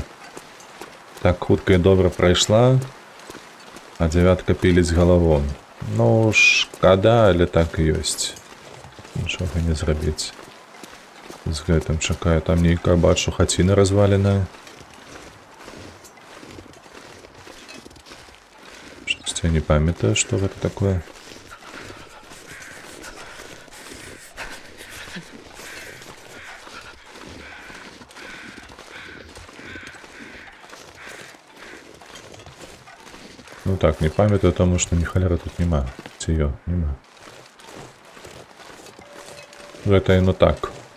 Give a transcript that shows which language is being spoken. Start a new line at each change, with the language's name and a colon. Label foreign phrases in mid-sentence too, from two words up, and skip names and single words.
Belarusian: Так хутка і добра прайшла, а 9-ка піліць галаву. Ну, шкада, але так і ёсць. Нічога не зрабіць. З гэтым чакаю, там нейкая, бачу, хаціна разваленая. Я не памятаю,
Russian: что это такое.
Belarusian: Ну так, не памятаю, тому что ни холера тут нема. Ці ё, нема.
Russian: Это именно так.